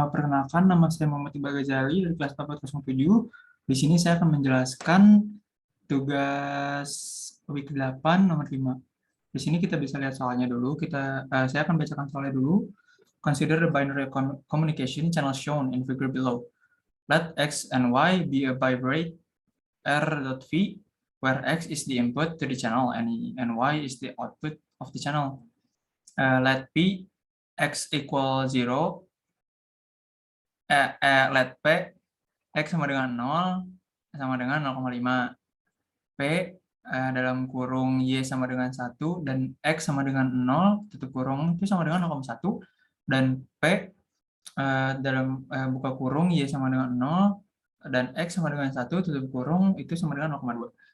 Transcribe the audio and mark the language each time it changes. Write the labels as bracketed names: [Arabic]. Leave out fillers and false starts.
[Indonesian] Perkenalkan, nama saya Muhammad Iqbal Ghazali dari kelas 407. Di sini saya akan menjelaskan tugas week 8 nomor 5. Di sini kita bisa lihat soalnya dulu. Saya akan bacakan soalnya dulu. [English] Consider the binary communication channel shown in figure below. Let X and Y be a bibrate R.V, where X is the input to the channel and Y is the output of the channel. Let P X equal 0, [Indonesian] let P X sama dengan 0 sama dengan 0,5. P dalam kurung Y sama dengan 1 dan X sama dengan 0 tutup kurung itu sama dengan 0,1 dan P dalam buka kurung Y sama dengan 0 dan X sama dengan 1 tutup kurung itu sama dengan 0,2.